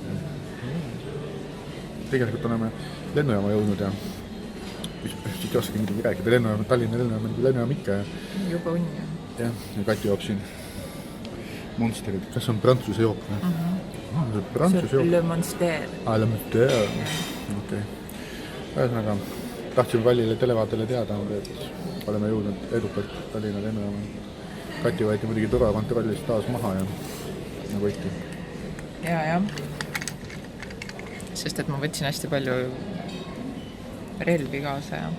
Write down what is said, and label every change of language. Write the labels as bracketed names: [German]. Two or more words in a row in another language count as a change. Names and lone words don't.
[Estonian] Tegelikult oleme lennujaama jõudnud ja siit ei oskagi midagi rääkida. Lennujaam, Tallinna lennujaam ikka. Juba unni. Jah, ja Kati joob siin Monsterid. Kas on prantsuse jook? Prantsuse jook? Le Monster. Le Monster. Okei. Ühesõnaga, tahtsime Vallile televaatele teada, et oleme jõudnud edukalt Tallinna lennujaama. Kati võeti muidugi turvakontrollist taas maha ja nagu ikka. Jah. Sest et ma võtsin hästi palju relvi kaasa ja...